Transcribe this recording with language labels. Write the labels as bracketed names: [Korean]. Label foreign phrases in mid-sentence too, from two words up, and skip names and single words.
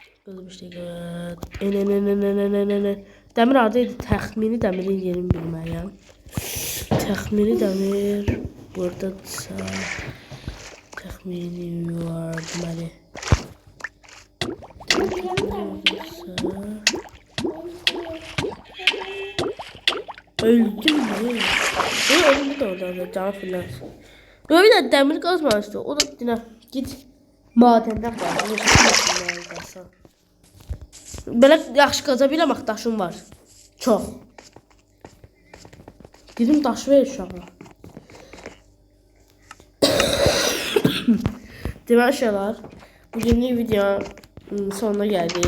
[Turkish] Hızlı bir şekilde. Demir adıydı. [Azerbaijani] Təxmini dəmirin yerini bilməyəm. Təxmini dəmir buradadırsa təxmini var deməli. [Turkish] Öldüm mü? Öldüm de orada canı filan. Böyle bir de demir kazmamıştı. O da yine git madenden var. [Azerbaijani] Belə yaxşı qaza biləm daşım var. Çox. Dedim daş ver uşağa. [Turkish] Deməli şeyler, bugünlük videonun sonuna geldik.